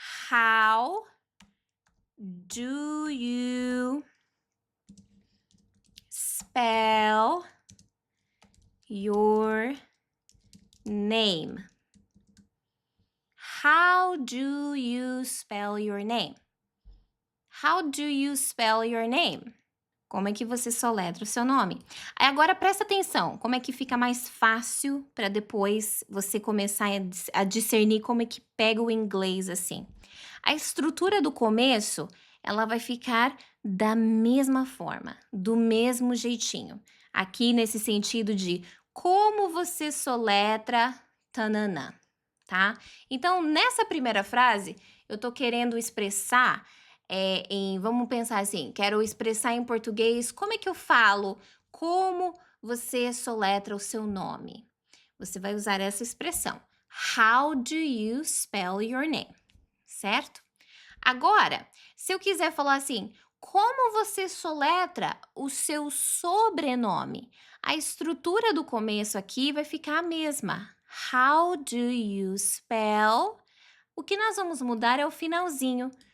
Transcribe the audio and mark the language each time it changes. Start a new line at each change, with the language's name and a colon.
English: How do you spell your name? How do you spell your name? How do you spell your name?
Portuguese: Como é que você soletra o seu nome? Aí agora presta atenção, como é que fica mais fácil para depois você começar a discernir como é que pega o inglês assim. A estrutura do começo, ela vai ficar da mesma forma, do mesmo jeitinho. Aqui nesse sentido de como você soletra tananã, tá? Então, nessa primeira frase, eu tô querendo expressar vamos pensar assim, quero expressar em português como é que eu falo, como você soletra o seu nome. Você vai usar essa expressão.
English: How do you spell your name?
Portuguese: Certo? Agora, se eu quiser falar assim, como você soletra o seu sobrenome? A estrutura do começo aqui vai ficar a mesma.
English: How do you spell?
Portuguese: O que nós vamos mudar é o finalzinho.